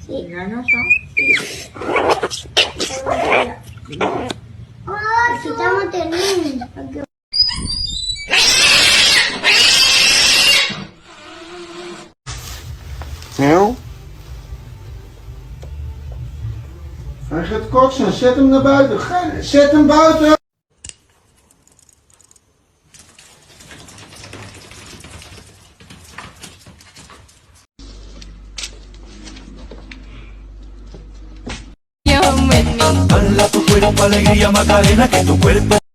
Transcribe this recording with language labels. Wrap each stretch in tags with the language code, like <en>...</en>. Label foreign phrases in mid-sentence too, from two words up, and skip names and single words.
<es>Oh, estamos terminando.</es> <nl>Nou? Hij gaat kotsen, zet hem naar buiten. Zet hem buiten!</nl> <es>Dala tu cuerpo alegría Macarena, que tu cuerpo.</es>